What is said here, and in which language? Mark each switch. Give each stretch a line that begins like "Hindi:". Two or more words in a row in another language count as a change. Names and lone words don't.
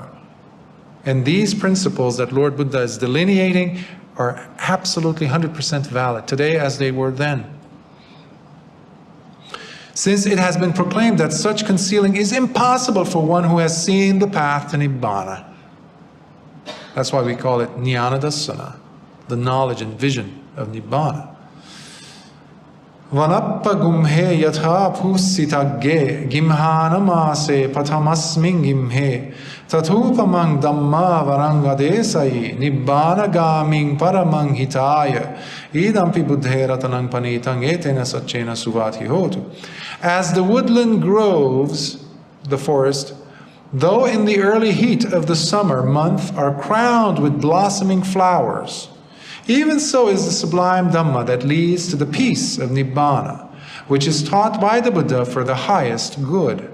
English: And these principles that Lord Buddha is delineating are absolutely 100% valid today as they were then. Since it has been proclaimed that such concealing is impossible for one who has seen the path to Nibbana. That's why we call it
Pali: Jnana Dassana,
English: the knowledge and vision of Nibbana.
Pali: Vanappa gumhe yatha phusitagge gimhanamase pathamasmin gimhe tathupamang dhamma varangadesai nibbana gaming paramang hitaya idampi buddhe ratanang panitang etena satchena suvati hotu.
English: As the woodland groves, the forest, though in the early heat of the summer month are crowned with blossoming flowers, even so is the sublime Dhamma that leads to the peace of Nibbana, which is taught by the Buddha for the highest good.